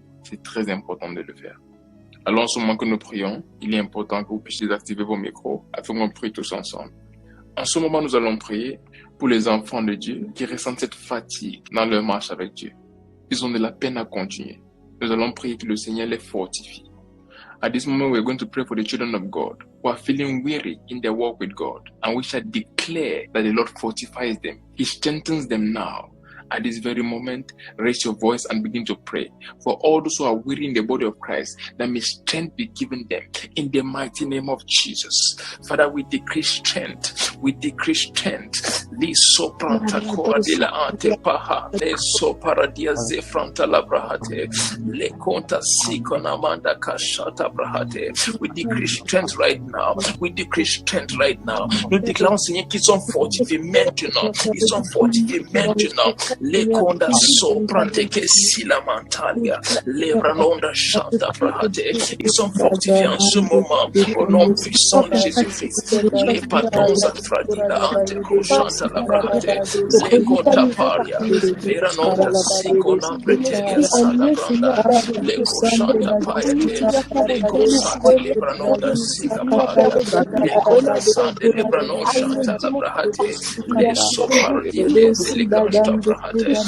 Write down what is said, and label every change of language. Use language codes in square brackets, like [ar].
[fr] C'est très important de le faire. Alors, en ce moment que nous prions, il est important que vous puissiez désactiver vos micros afin qu'on prie tous ensemble. En ce moment, nous allons prier pour les enfants de Dieu qui ressentent cette fatigue dans leur marche avec Dieu. Ils ont de la peine à continuer. Nous allons prier que le Seigneur les fortifie. [en] At this moment, we are going to pray for the children of God who are feeling weary in their walk with God. And we shall declare that the Lord fortifies them. He strengthens them now. At this very moment, raise your voice and begin to pray for all those who are weary in the body of Christ, that may strength be given them in the mighty name of Jesus. Father, we decree strength. We decree strength. Li sopranta cora de la ante paha, le soparadia zefranta la brahate, le conta sikona manda kashata brahate. We decree strength right now. We decree strength right now. [fr] Nous déclarons, Seigneur, qu'ils sont fortifiés maintenant. Ils sont fortifiés maintenant. Le conda soprante que sila mantalia, le branonda chanta brahate. Ils sont fortifiés en ce moment au nom puissant de Jésus-Christ. Les patons afradila ante koshanta la brahate, le conta paria, le ranonda sikona preteria sada branda, le koshanta payate, le kosate le branonda sika paria, le conda sante le branon chanta la brahate, le soparia le zeliganta brahate.